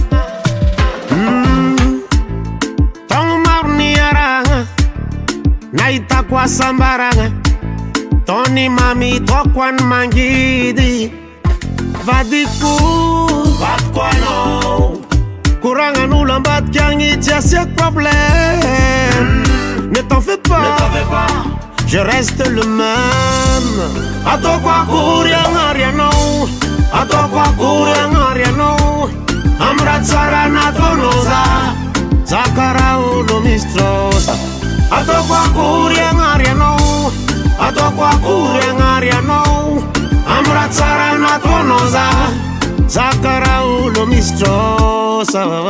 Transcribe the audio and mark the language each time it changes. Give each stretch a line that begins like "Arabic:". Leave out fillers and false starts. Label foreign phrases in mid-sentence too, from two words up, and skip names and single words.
Malagasy: Tagno maro niaragna nahitako asambaragna, taony mamitoko any mangidy vadiko anao, koragnan'olo ambadika agny tsy asiako problème.
French: Ne t'en fais pas, je reste le même.
Malagasy: Atoko akory agnary anao, atoko akory agnary anao, amy raha tsara nataonao za karaha olo misy trôsa. Atoko akory agnary anao, atoko akory agnary anao, amy raha tsara nataonao za karaha olo misy trôsa.